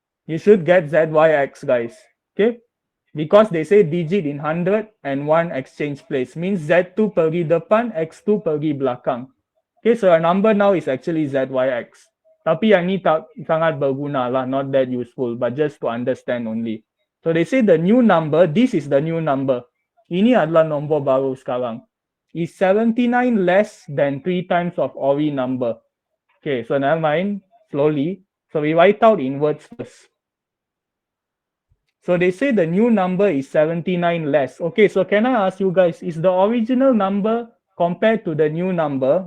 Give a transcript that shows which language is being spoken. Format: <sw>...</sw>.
<en>You should get ZYX, guys. Okay? Because they say digit in 100 and 1 exchange place. Means Z2</en> <ms>pergi depan,</ms> <en>X2</en> <ms>pergi belakang.</ms> <en>Okay, so our number now is actually ZYX.</en> <ms>Tapi yang ni tak sangat berguna lah,</ms> <en>not that useful, but just to understand only. So they say the new number, this is the new number.</en> <ms>Ini adalah nombor baru sekarang.</ms> <en>Is 79 less than 3 times of Ori number? Okay, so never mind, slowly. So we write out in words first. So they say the new number is 79 less. Okay, so can I ask you guys, is the original number compared to the new number?</en>